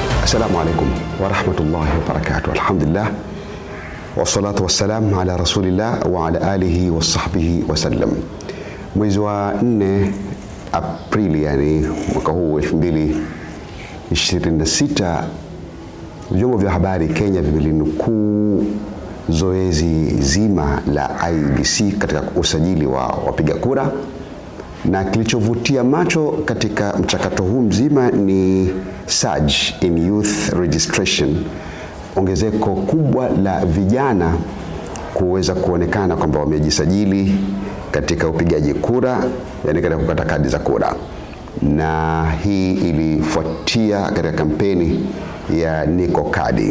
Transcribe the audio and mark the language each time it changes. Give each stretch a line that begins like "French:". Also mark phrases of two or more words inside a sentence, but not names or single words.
Arabic: السلام عليكم ورحمة الله وبركاته. الحمد لله والصلاة والسلام على رسول الله وعلى آله وصحبه وسلم.
Swahili: Mwezi wa 4 Aprili, yani mwaka huu 2026, vyombo vya habari Kenya vimelinukuu zoezi zima la IEBC katika usajili wa wapiga kura, na kilichovutia macho katika mchakato huu mzima ni
English: surge in youth registration,
Swahili: ongezeko kubwa la vijana kuweza kuonekana kwamba wamejisajili katika upigaji kura, yani katika kukata kadi za kura. Na hii ilifuatia katika kampeni ya Niko Kadi.